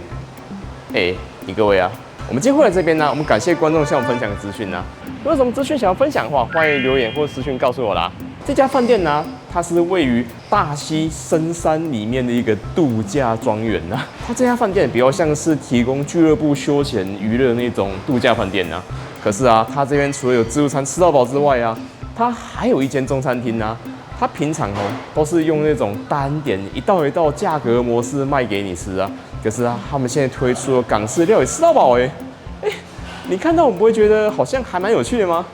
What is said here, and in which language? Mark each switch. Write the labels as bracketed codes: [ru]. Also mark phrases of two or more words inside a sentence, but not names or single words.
[zh] 你各位啊，我們今天會來這邊呢，我們感謝觀眾向我們分享的資訊呢。如果有什麼資訊想要分享的話，歡迎留言或私訊告訴我啦。這家飯店呢，它是位於大溪深山裡面的一個度假莊園吶。它這家飯店比較像是提供俱樂部休閒娛樂那種度假飯店吶。可是啊，它這邊除了有自助餐吃到飽之外啊，它還有一間中餐廳啊。它平常都是用那種單點一道一道價格模式賣給你吃啊。可是啊，他們現在推出了港式料理吃到飽你看到我不會覺得好像還蠻有趣的嗎？